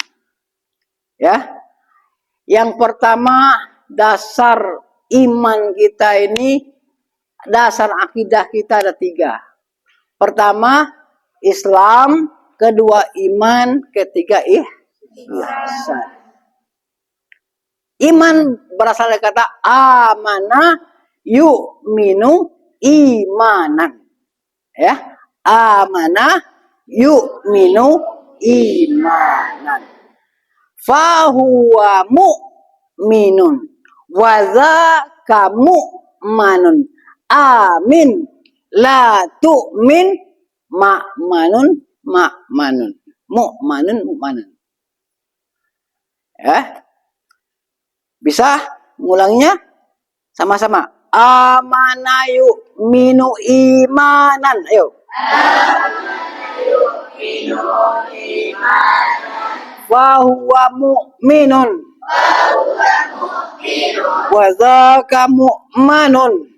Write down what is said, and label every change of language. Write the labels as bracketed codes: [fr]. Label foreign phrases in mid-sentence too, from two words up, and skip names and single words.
[id] Ya, yang pertama, dasar iman kita ini, dasar akidah kita ada 3. Pertama, Islam. Kedua, iman. Ketiga, ihsan. Iman berasal dari kata [ar] آمن يؤمن إيمانا. Ya, آمن يؤمن إيمانا. فهو مؤمن وذاك مؤمن. آمن لا تؤمن مأمون مأمون. مؤمن مؤمن. [id] Ya. Bisa ngulanginya sama-sama. [ar] آمن يؤمن إيمانا. Ayo. آمن يؤمن إيمانا. وهو مؤمن. وذاك مؤمن.